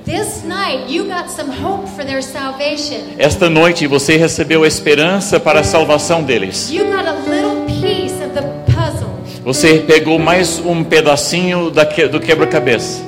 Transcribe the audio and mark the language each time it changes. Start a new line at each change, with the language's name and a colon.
English: This night you got some hope for their salvation.
Portuguese: Esta noite você recebeu esperança para a salvação deles.
English: You got a little piece of the puzzle.
Portuguese: Você pegou mais um pedacinho do quebra-cabeça.